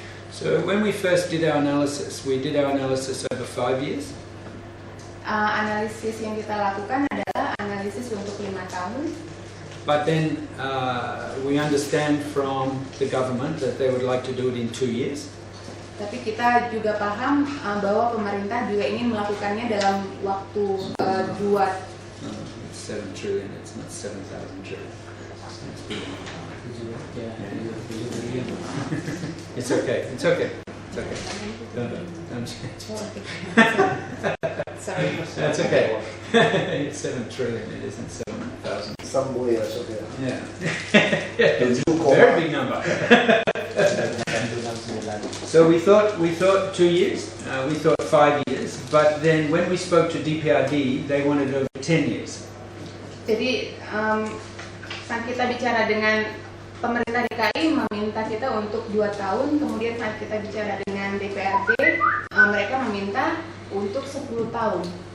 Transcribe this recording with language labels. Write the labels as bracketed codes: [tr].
[en] So when we first did our analysis, we did our analysis over 5 years. [id] Analisis yang kita lakukan adalah analisis untuk 5 tahun. [en] But then we understand from the government that they would like to do it in 2 years. [id] Tapi kita juga paham bahwa pemerintah juga ingin melakukannya dalam waktu [en] 7 trillion, it's not 7,000 trillion. It's okay, it's okay, it's okay. Don't change. Sorry. That's okay. It's 7 trillion, it isn't 7,000. somewhere, okay. Yeah. The new Very big number. So we thought 2 years, we thought 5 years, but then when we spoke to DPRD, they wanted over 10 years. [id] Jadi saat kita bicara dengan pemerintah DKI meminta kita untuk 2 tahun, kemudian saat kita bicara dengan DPRD, mereka meminta untuk 10 tahun.